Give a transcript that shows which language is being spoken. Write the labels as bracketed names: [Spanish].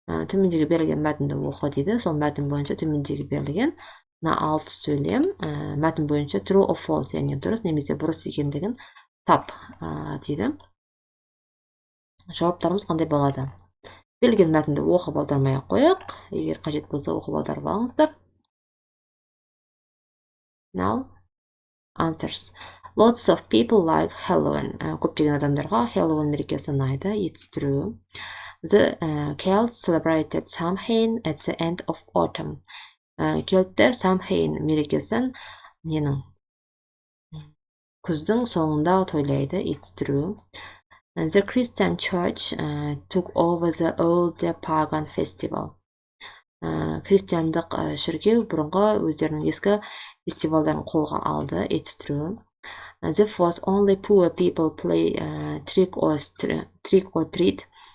[Kazakh] Төмендегі берілген мәтінді оқы дейді. Сол мәтін бойынша төмендегі берілген 6 сөйлем мәтін бойынша [English] true or false, [Kazakh] яғни дұрыс немесе бұрыс екендігін тап дейді. Жауаптарымыз қандай болады? Берілген мәтінді оқып аудармай қояйық. Егер қажет болса оқып аударып алыңыздар. [English] Now, answers. Lots of people like Halloween. [Kazakh] Көптеген адамдарға Halloween мерекесі ұнайды. [English] It's true. The Celts celebrated Samhain at the end of autumn. [Kazakh] Келттер Самхейн мерекесін күздің соңында тойлайды. [English] It's true. The Christian church took over the old pagan festival. [Kazakh] Христиандық шіркеу бұрынғы өздерінің ескі фестивалдарын қолға алды. [English] It's true. The first only poor people play trick or treat.